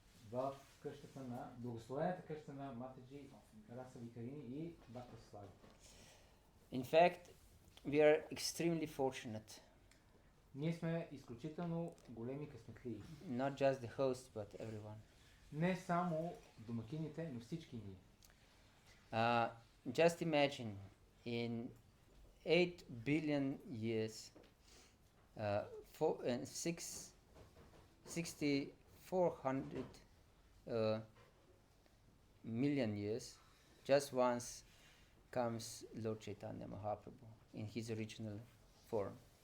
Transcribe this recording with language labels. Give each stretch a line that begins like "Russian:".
Bulgarian: В къщата на благословената къща на Матаджи Раса Вихарини и Бхакти-yoga.
English: In fact, we are extremely fortunate.
Bulgarian: Ние сме изключително големи късметли.
English: Not just the host, but everyone.
Bulgarian: Не само домакините, но всички ние.
English: Just imagine, in 8 billion years, 6,400 million years, just once comes Lord Chaitanya Mahaprabhu in his original form.